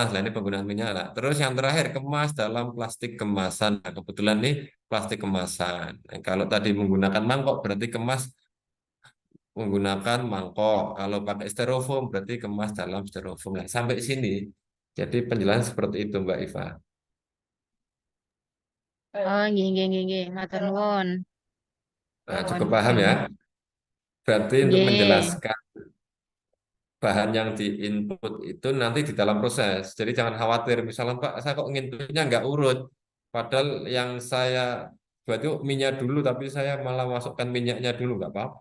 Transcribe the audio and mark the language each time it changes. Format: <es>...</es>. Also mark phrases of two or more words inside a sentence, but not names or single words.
<id>Lah ini penggunaan minyak lah. Terus yang terakhir kemas dalam plastik kemasan. Nah, kebetulan nih plastik kemasan. Nah, kalau tadi menggunakan mangkok berarti kemas menggunakan mangkok. Kalau pakai styrofoam berarti kemas dalam styrofoam. Nah, sampai sini. Jadi penjelasan seperti itu Mbak Iva.</id> <jv>Oh, nggih nggih nggih nggih, matur nuwun.</jv> <id>Nah, cukup paham ya. Berarti untuk Nggih. menjelaskan bahan yang diinput itu nanti di dalam proses. Jadi jangan khawatir, misalnya Pak, saya kok nginputnya nggak urut. Padahal yang saya buat itu minyak dulu, tapi saya malah masukkan minyaknya dulu, nggak apa-apa.</id>